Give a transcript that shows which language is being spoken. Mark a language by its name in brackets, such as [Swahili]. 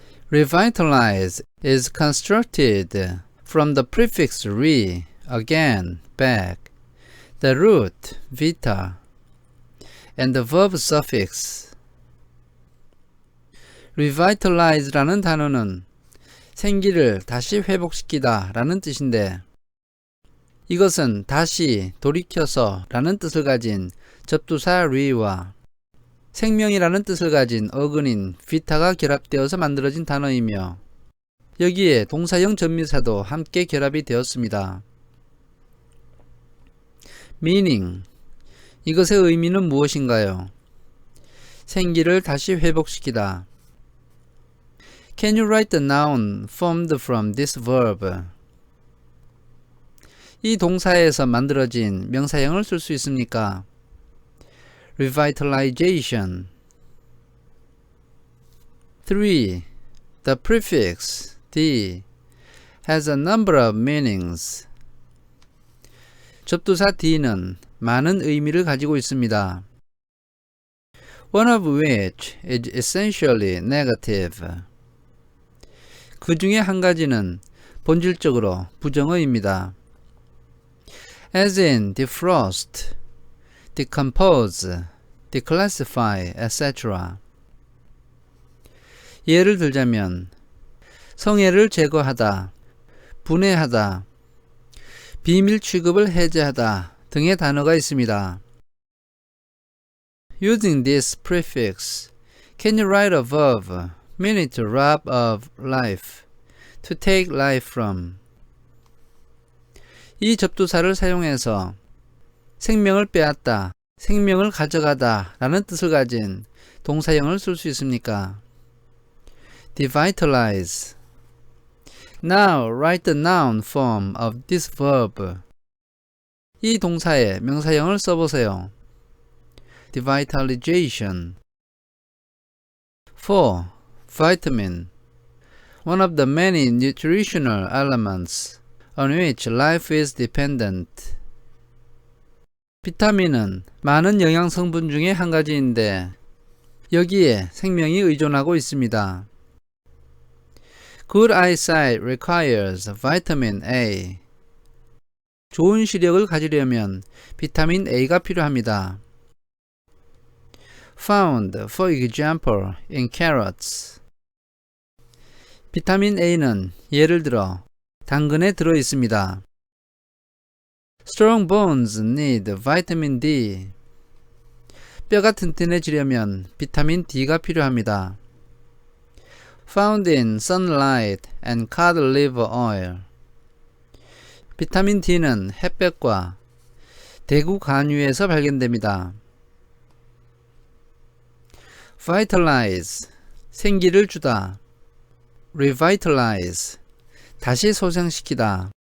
[English] Revitalize is constructed from the prefix re, again, back, the root, vita, and the verb suffix. [Korean] revitalize라는 단어는 생기를 다시 회복시키다 라는 뜻인데, 이것은 다시, 돌이켜서 라는 뜻을 가진 접두사 re와 생명이라는 뜻을 가진 어근인 vita가 결합되어서 만들어진 단어이며, 여기에 동사형 전미사도 함께 결합이 되었습니다. meaning, 이것의 의미는 무엇인가요? 생기를 다시 회복시키다. [English] Can you write the noun formed from this verb? [Korean] 이 동사에서 만들어진 명사형을 쓸 수 있습니까? [English] Revitalization. 3. The prefix d has a number of meanings. [Korean] 접두사 d는 많은 의미를 가지고 있습니다. [English] One of which is essentially negative. [Korean] 그 중에 한 가지는 본질적으로 부정어입니다. [English] As in defrost, decompose, declassify, etc. [Korean] 예를 들자면 성애를 제거하다, 분해하다, 비밀 취급을 해제하다 등의 단어가 있습니다. [English] Using this prefix, can you write a verb meaning to rob of life, to take life from? [Korean] 이 접두사를 사용해서 생명을 빼앗다, 생명을 가져가다 라는 뜻을 가진 동사형을 쓸 수 있습니까? [English] Devitalize. Now write the noun form of this verb. [Korean] 이 동사의 명사형을 써보세요. [English] Devitalization. 4. Vitamin. One of the many nutritional elements on which life is dependent. [Korean] 비타민은 많은 영양 성분 중에 한 가지인데 여기에 생명이 의존하고 있습니다. [English] Good eyesight requires vitamin A. [Korean] 좋은 시력을 가지려면 비타민 A가 필요합니다. [English] Found, for example, in carrots. [Korean] 비타민 A는 예를 들어 당근에 들어 있습니다. [English] Strong bones need vitamin D. [Korean] 뼈가 튼튼해지려면 비타민 D가 필요합니다. [English] Found in sunlight and cod liver oil. [Korean] 비타민 D는 햇볕과 대구 간유에서 발견됩니다. Vitalize, 생기를 주다. revitalize, 다시 소생시키다.